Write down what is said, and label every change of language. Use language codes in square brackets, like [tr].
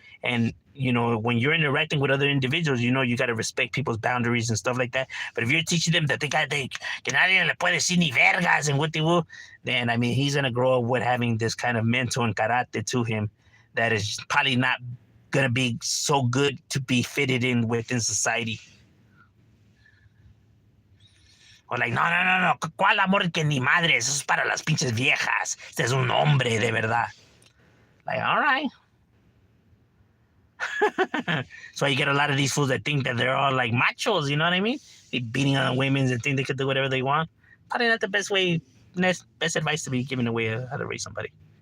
[en] And, you know, when you're interacting with other individuals, you know, you got to respect people's boundaries and stuff like that. But if you're teaching them that [es] que nadie le puede decir ni vergas [en] and what they will, then, I mean, he's going to grow up with having this kind of mental and karate to him that is probably not going to be so good to be fitted in within society. [es] O [en] like, [es] no, ¿cuál amor que ni madres? Eso es para las pinches viejas. Este es un hombre de verdad. [en] Like, all right. So you get a lot of these fools that think that they're all like machos, you know what I mean? They beating on women and think they could do whatever they want. Probably not the best way, best advice to be giving away how to raise somebody.